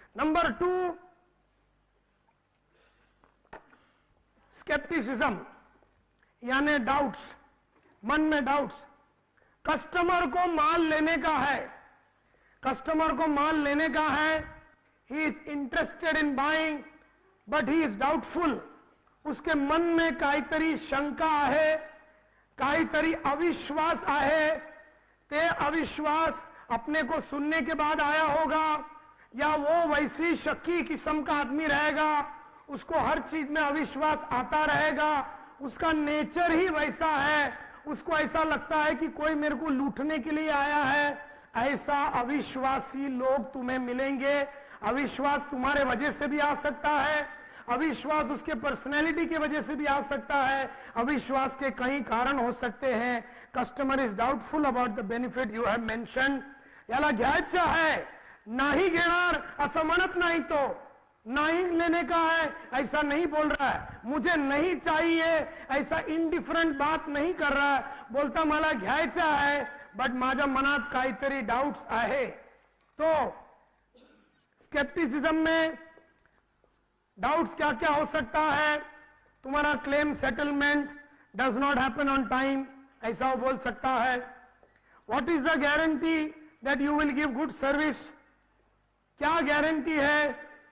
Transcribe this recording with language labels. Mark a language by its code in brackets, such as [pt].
[hi] Number 2, scepticism यानी doubts, मन में डाउट्स। कस्टमर को माल लेने का है, कस्टमर को माल लेने का है, [en] He is interested in buying but he is doubtful. [mr] उसके मन में काहीतरी शंका आहे, काहीतरी अविश्वास आहे। [hi] ते अविश्वास अपने को सुनने के बाद आया होगा, या वो वैसी शक्की किस्म का आदमी रहेगा, उसको हर चीज में अविश्वास आता रहेगा, उसका नेचर ही वैसा है। उसको ऐसा लगता है कि कोई मेरे को लूटने के लिए आया है। ऐसा अविश्वासी लोग तुम्हें मिलेंगे। अविश्वास तुम्हारे वजह से भी आ सकता है, अविश्वास उसके पर्सनैलिटी की वजह से भी आ सकता है, अविश्वास के कई कारण हो सकते हैं। [en] Customer is doubtful about the benefit you have mention. [mr] याला घ्यायचा है, नाही घेणार असं म्हणत नाही, [hi] तो नहीं लेने का है ऐसा नहीं बोल रहा है। मुझे नहीं चाहिए ऐसा इंडिफरंट बात नहीं कर रहा है। [mr] बोलता मला घ्यायचा है बट माझ्या मनात काहीतरी डाउट्स आहे। [hi] तो स्केप्टिसिज्म में डाउट्स क्या क्या हो सकता है? तुम्हारा claim settlement [en] does not happen on time, [hi] ऐसा वो बोल सकता है। [en] What is the guarantee that you will give good service? [hi] क्या गारंटी है?